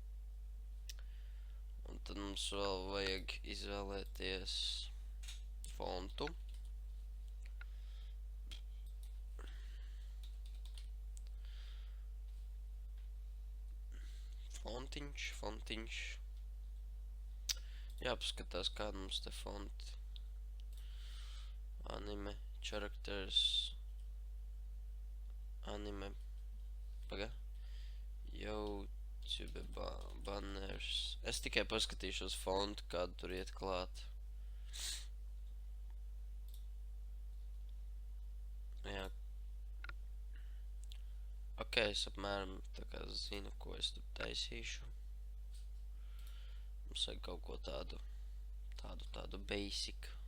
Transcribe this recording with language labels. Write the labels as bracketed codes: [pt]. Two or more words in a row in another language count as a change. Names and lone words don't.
[lv] Un tad mums vēl vajag izvēlēties fontu. Fontiņš. Jāpaskatās, kāda mums te fonti. [en] Anime, characters, anime, YouTube banners. [lv] Es tikai paskatīšos fontu, kādu tur iet klāt. Jā. Ok, es apmēram tā kā zinu, ko es tur taisīšu. Mums vajag kaut ko tādu basic.